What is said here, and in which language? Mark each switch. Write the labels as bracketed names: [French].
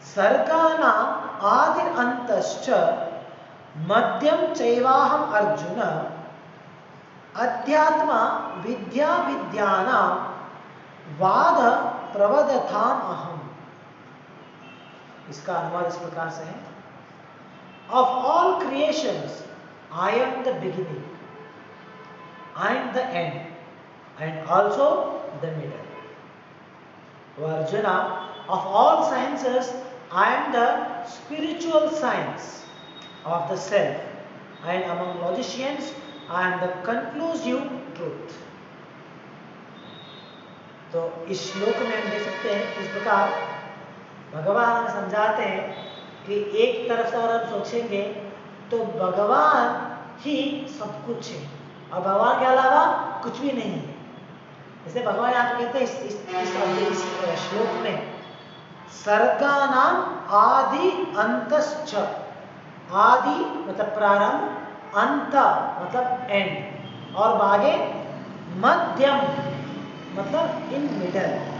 [Sanskrit] सर्गानाम् आदिरन्तश्च मध्यं चैवाहम् अर्जुन अध्यात्म विद्या विद्यानां वाद प्रवदथाम अहम। [Hindi] इसका अनुवाद इस प्रकार से है, [English] Of all creations I am the beginning, I am the end and also the middle. Arjuna, of all sciences, I am the spiritual science of the self, and among logicians, I am the conclusive truth. [Hindi] तो इस श्लोक में हम देख सकते हैं किस प्रकार भगवान हमें समझाते हैं कि एक तरफ से और हम सोचेंगे तो भगवान ही सब कुछ है और भगवान के अलावा कुछ भी नहीं है। इसलिए भगवान आप कहते हैं इस श्लोक में [Sanskrit] सर्गानाम आदि अंतश्च, [Hindi] आदि मतलब प्रारंभ, अंत मतलब एंड, और आगे मध्यम मतलब [English] In middle.